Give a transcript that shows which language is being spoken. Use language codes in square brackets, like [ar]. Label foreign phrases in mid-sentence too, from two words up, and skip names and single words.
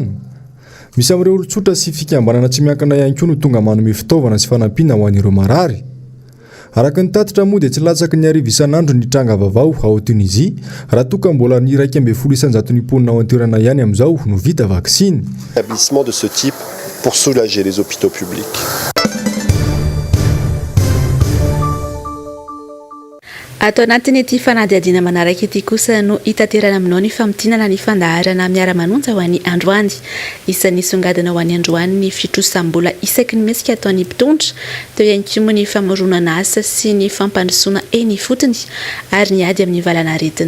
[mg] Misy amin'ireo olon-tsotra sy fikambanana tsy miankina ihany koa no tonga manome fitaovana sy fanampiana ho an'ireo marary. Araka ny tatitra moa dia tsy latsaky ny arivo isan'andro ny tranga vaovao ao Tunisia raha toa ka mbola ny 1.2 isanjaton'ny mponina ao an-toerana ihany amin'izao no vita vaksiny. [fr] Établissement de ce type pour soulager les hôpitaux publics. [mg] Ato anatin'ity fanadihadiana manaraka ity kosa no hitaterana aminao ny famtinana ny fandaharana miara-manonja ho an'ny androany. Isan'ny songadina ho an'ny androany ny fitrosambola isaky ny mesika ataon'ny mpitondra, teo ihany koa ny famoronana asa sy ny fampandrosoana eny fotony ary ny ady amin'ny valana aretina.